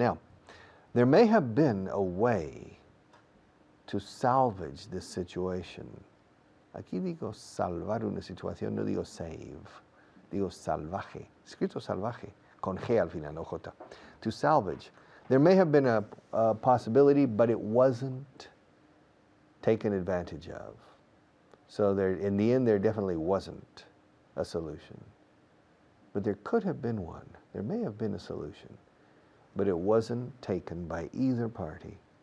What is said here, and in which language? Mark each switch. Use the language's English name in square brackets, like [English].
[English] Now, there may have been a way to salvage this situation. [Spanish] Aquí digo salvar una situación, no digo [English] save, [Spanish] digo salvaje, escrito salvaje, con G al final, no J. [English] To salvage. There may have been a possibility, but it wasn't taken advantage of. So there, in the end, there definitely wasn't a solution. But there could have been one. There may have been a solution, but it wasn't taken by either party.